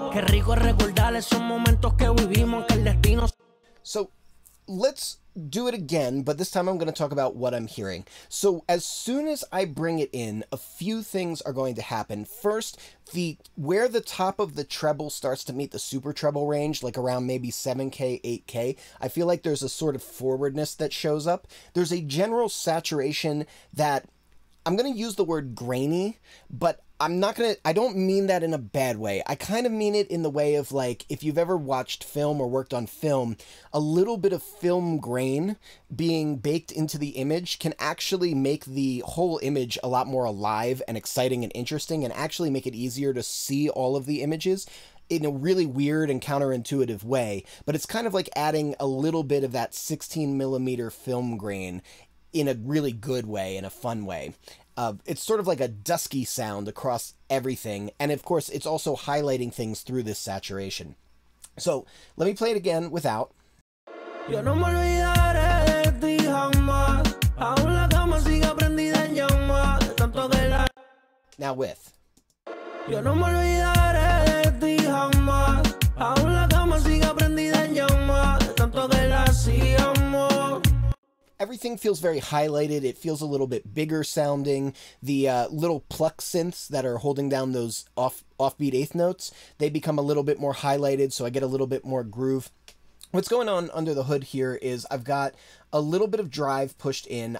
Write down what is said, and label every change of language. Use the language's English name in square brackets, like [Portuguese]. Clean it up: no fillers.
[Spanish] rico es recordar esos momentos que vivimos, que el destino. [English] So let's do it again, but this time I'm going to talk about what I'm hearing. So as soon as I bring it in, a few things are going to happen. First, where the top of the treble starts to meet the super treble range, like around maybe 7K, 8K, I feel like there's a sort of forwardness that shows up. There's a general saturation that, I'm going to use the word grainy, but I don't mean that in a bad way. I kind of mean it in the way of, like, if you've ever watched film or worked on film, a little bit of film grain being baked into the image can actually make the whole image a lot more alive and exciting and interesting, and actually make it easier to see all of the images in a really weird and counterintuitive way. But it's kind of like adding a little bit of that 16mm film grain in a really good way, in a fun way. It's sort of like a dusky sound across everything, and of course it's also highlighting things through this saturation. So let me play it again without. [Spanish] Yo no me olvidaré de ti jamás. Aún la cama sigue prendida en llamas, tanto que la. [English] Now with. [Spanish] Yo no me olvidaré de ti jamás. Aún la cama sigue prendida en llamas, tanto que la hacíamos. [English] Everything feels very highlighted. It feels a little bit bigger sounding. The little pluck synths that are holding down those offbeat eighth notes, they become a little bit more highlighted, so I get a little bit more groove. What's going on under the hood here is I've got a little bit of drive pushed in.